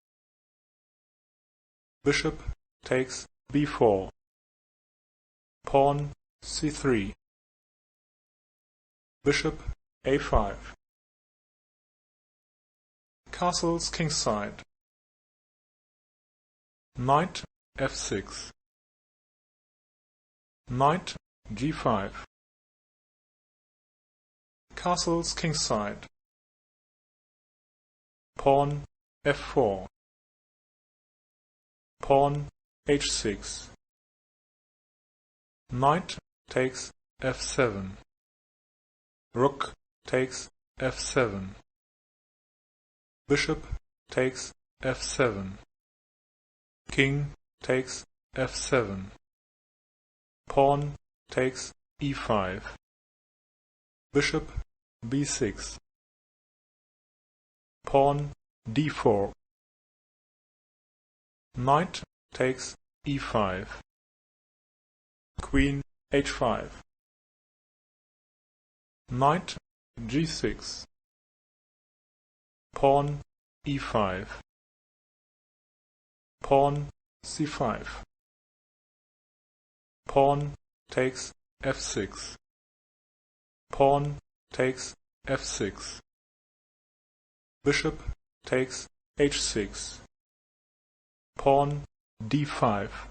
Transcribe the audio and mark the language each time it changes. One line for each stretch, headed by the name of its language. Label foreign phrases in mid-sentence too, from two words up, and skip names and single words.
English: bishop takes b4, pawn c3, bishop a5, castles kingside, knight f6, knight g5, castles kingside, pawn f4, pawn h6, knight takes f7, rook takes f7, bishop takes f7, king takes f7, pawn takes e5, bishop b6, pawn d4, knight takes e5, queen h5, knight g6, pawn e5, pawn c5, pawn takes f6, pawn takes f6, bishop takes h6, pawn d5,